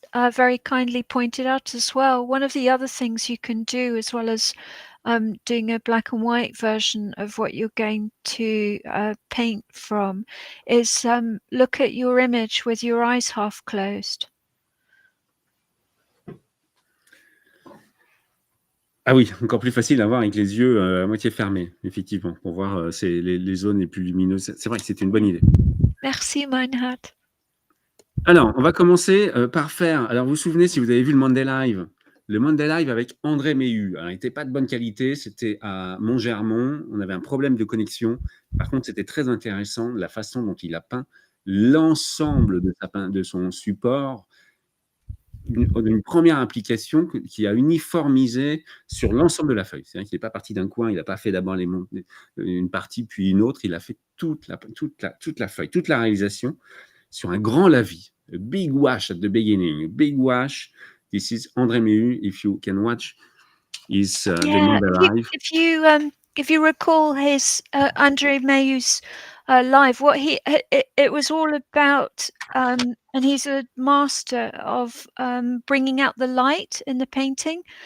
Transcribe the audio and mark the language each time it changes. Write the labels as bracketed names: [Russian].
[English] very kindly pointed out as well, one of the other things you can do, as well as doing a black and white version of what you're going to paint from, is look at your image with your eyes half closed. [French] Ah oui, encore plus facile à voir avec les yeux à moitié fermés, effectivement, pour voir les zones les plus lumineuses. C'est vrai que c'était une bonne idée. Merci, Meinhard. Alors, on va commencer par faire. Alors, vous vous souvenez, si vous avez vu le Monday Live avec André Méhu. Alors, il n'était pas de bonne qualité, c'était à Montgermont. On avait un problème de connexion. Par contre, c'était très intéressant la façon dont il a peint l'ensemble de son support. Une première application qui a uniformisé sur l'ensemble de la feuille. C'est-à-dire qu'il n'est pas parti d'un coin, il n'a pas fait d'abord une partie puis une autre, il a fait toute la feuille, toute la réalisation sur un grand lavis. [English] A big wash at the beginning, a big wash. This is André Méhu, if you can watch his the Monday Live. If you recall his Andre Mayu's live, what it was all about, and he's a master of bringing out the light in the painting.